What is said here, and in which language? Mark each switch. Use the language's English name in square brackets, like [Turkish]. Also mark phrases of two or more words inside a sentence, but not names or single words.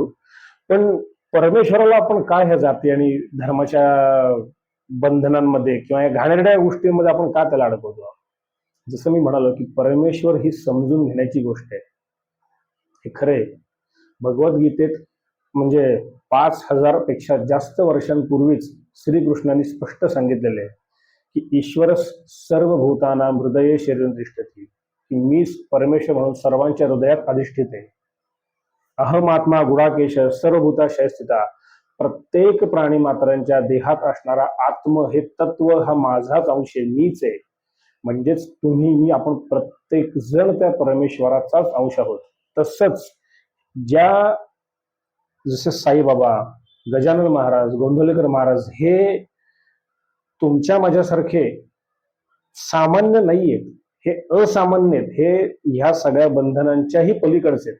[Marathi] पण परमेश्वराला आपण काय ह्या जाती आणि धर्माच्या बंधनांमध्ये किंवा या घाणेरड्या गोष्टींमध्ये आपण का त्याला अडकवतो. जसं मी म्हणालो की परमेश्वर ही समजून घेण्याची गोष्ट आहे. हे खरे भगवद्गीतेत म्हणजे 5000 पेक्षा जास्त वर्षांपूर्वीच श्रीकृष्णांनी स्पष्ट सांगितलेले आहे की [Sanskrit] ईश्वर सर्वभूतानां हृदये शरीर तिष्ठति, [Marathi] की मी परमेश्वर म्हणून सर्वांच्या हृदयात अधिष्ठित आहे. [Sanskrit] अहमात्मा गुडाकेश सर्वभूताशय स्थिता, [Marathi] प्रत्येक प्राणी मात्रांच्या देहात असणारा आत्म हे तत्व हा माझाच अंश आहे, मीच आहे. म्हणजेच तुम्ही मी आपण प्रत्येक जण त्या परमेश्वराचाच अंश आहोत. तसंच जसे साईबाबा, गजानन महाराज, गोंधळेकर महाराज हे तुमच्या माझ्यासारखे सामान्य नाहीयेत, हे असामान्य आहेत, हे ह्या सगळ्या बंधनांच्याही पलीकडचे आहेत.